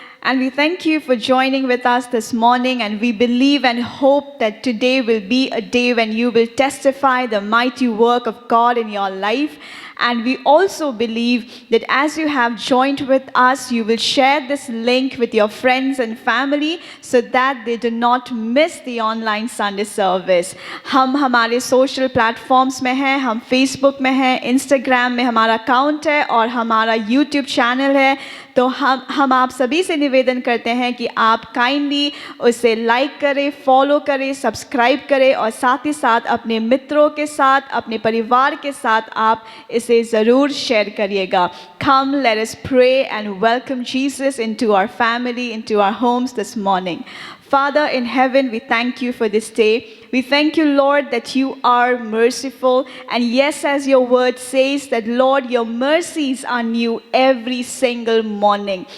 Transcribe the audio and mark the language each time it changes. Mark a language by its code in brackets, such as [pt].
[en] And we thank you for joining with us this morning. And we believe and hope that today will be a day when you will testify the mighty work of God in your life. And we also believe that as you have joined with us, you will share this link with your friends and family so that they do not miss the online Sunday service. [hi] हम हमारे social platforms में हैं, हम Facebook में हैं, Instagram में हमारा account है और हमारा YouTube channel है. तो हम आप सभी से निवेदन करते हैं कि आप काइंडली उसे लाइक करें, फॉलो करें, सब्सक्राइब करें और साथ ही साथ अपने मित्रों के साथ, अपने परिवार के साथ आप इसे ज़रूर शेयर करिएगा. [en] Come, let us pray and welcome Jesus into our family, into our homes this morning. Father in heaven, we thank you for this day. We thank you, Lord, that you are merciful. And yes, as your word says, that, Lord, your mercies are new every single morning.